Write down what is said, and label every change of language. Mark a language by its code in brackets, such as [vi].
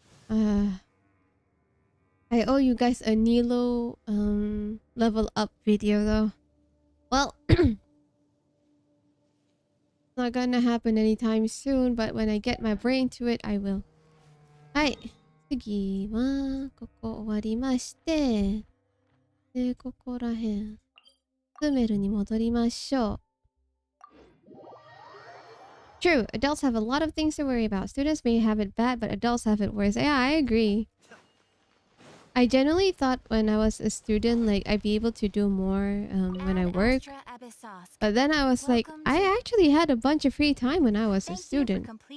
[en] I owe you guys a Nilo level up video though. Well, it's not gonna happen anytime soon, but when I get my brain to it, I will. Hi. [ja] 次はここ終わりまして、でここらへん。スメルに戻りましょう。 [en] True, adults have a lot of things to worry about. Students may have it bad, but adults have it worse. Yeah, I agree. I generally thought when I was a student, like, I'd be able to do more when I work. But then I was like, I actually had a bunch of free time when I was a student.